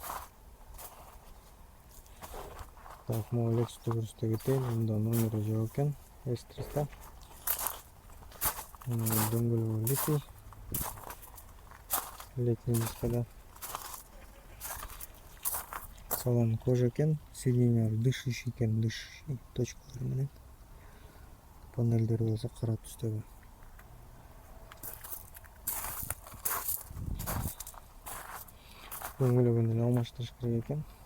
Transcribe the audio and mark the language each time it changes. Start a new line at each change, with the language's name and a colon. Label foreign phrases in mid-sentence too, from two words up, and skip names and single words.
Russian: Так, могу
Kyrgyz: Lexus'та көрсөтө кетейин. Мында номери жок экен. S300. Дөңгөлөгү литий.
Russian: Летний дискада.
Kyrgyz: Салон кожа екен,
Russian: сиденьялар дышащий
Kyrgyz: екен,
Russian: дышащий точкалары
Kyrgyz: менен. Панелдери болсо кара түстөгү. Дөңгөлөгүн эле алмаштырыш керек экен.